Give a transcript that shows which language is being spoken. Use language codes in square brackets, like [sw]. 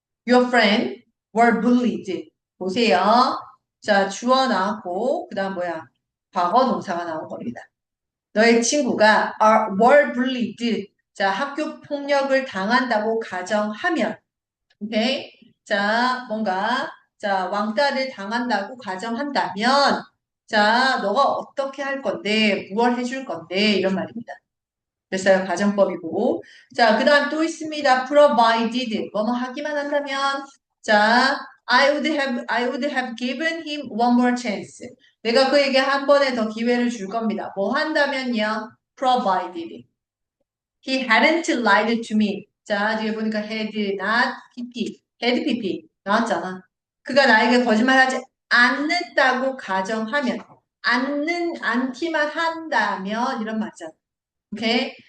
[en] Your friend were bullied. [ko] 보세요. 자, 주어 나왔고, 그 다음 뭐야? 과거 동사가 나온 겁니다. 너의 친구가 [en] were bullied. [ko] 자, 학교 폭력을 당한다고 가정하면, 오케이? 자, 뭔가, 자, 왕따를 당한다고 가정한다면, 자, 너가 어떻게 할 건데, 무얼 해줄 건데, 이런 말입니다. 됐어요? 가정법이고. 자, 그 다음 또 있습니다. provided. 뭐뭐 하기만 한다면, 자, [en] I would have given him one more chance. [ko] 내가 그에게 한 번에 더 기회를 줄 겁니다. 뭐 한다면요? [en] provided. He hadn't lied to me. [ko] 자, 뒤에 보니까 had not pp. had pp. 나왔잖아. 그가 나에게 거짓말하지 않는다고 가정하면, 않기만 한다면, 이런 말이잖아. 오케이?